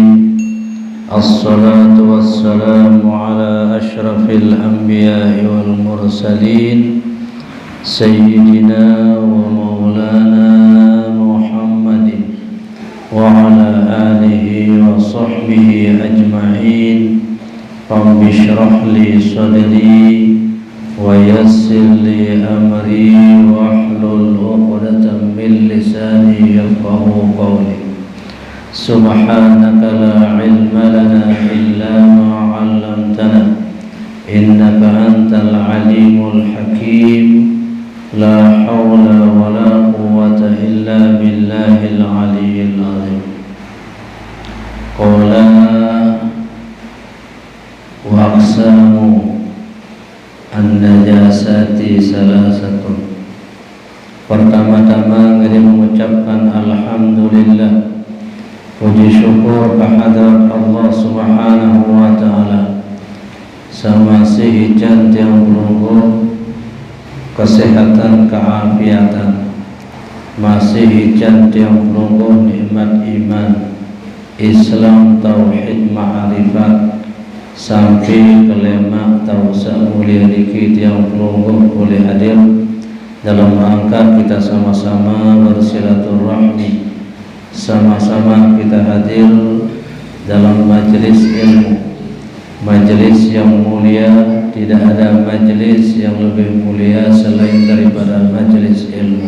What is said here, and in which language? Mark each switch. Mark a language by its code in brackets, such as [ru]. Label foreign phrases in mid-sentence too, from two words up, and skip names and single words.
[ar] الصلاة والسلام على أشرف الأنبياء والمرسلين سيدنا ومولانا وعلى آله وصحبه أجمعين. رب اشرح لي صدري ويسر لي أمري واحلل عقدة من لساني يفقهوا قولي. سبحانك لا علم لنا إلا ما علمتنا إنك أنت العليم الحكيم. لا حول ولا قوة إلا بالله العلي العظيم. قال وأقسام النجاسة ثلاثة. [id] Pertama-tama kita mengucapkan alhamdulillah, puji syukur kehadrat Allah [ar] سبحانه وتعالى. [sas] Samasih jan tiang pelunggu kesehatan, keafiatan, masih hijan tiang pelunggu nikmat iman, [id] Islam, tauhid, ma'rifat, sampai kelema tausa mulia [sas] niki tiang pelunggu [id] boleh hadir dalam rangka kita sama-sama bersilaturahmi, sama-sama kita hadir dalam majelis ilmu, majelis yang mulia. Tidak ada majelis yang lebih mulia selain daripada majelis ilmu.